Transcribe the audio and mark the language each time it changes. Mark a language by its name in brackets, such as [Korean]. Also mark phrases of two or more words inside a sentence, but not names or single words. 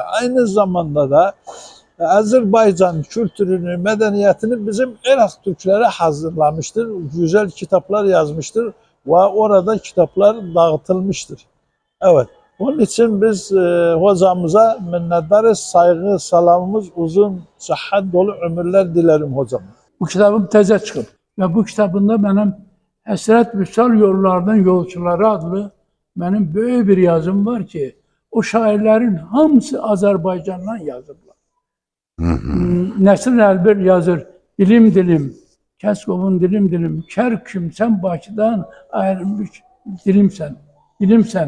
[Turkish] Aynı zamanda da Azerbaycan kültürünü, medeniyetini bizim Irak Türkleri hazırlamıştır. Güzel kitaplar yazmıştır ve orada kitaplar dağıtılmıştır. Evet. Onun için biz hocamıza minnettarız, saygı, salamımız uzun, sıhhat dolu ömürler dilerim hocam. [Azerbaijani] Bu kitabım təzə çıxıb və bu kitabında mənim Həsrət Vüsal Yollarının Yolçuları adlı mənim böyük bir yazım var ki, o şairlərin hamısı Azərbaycandan yazıblar. Nəsir Əlbir yazır, dilim dilim, Kəskovun dilim dilim, kərküm sən Bakıdan ayrılmış dilimsən, dilimsən.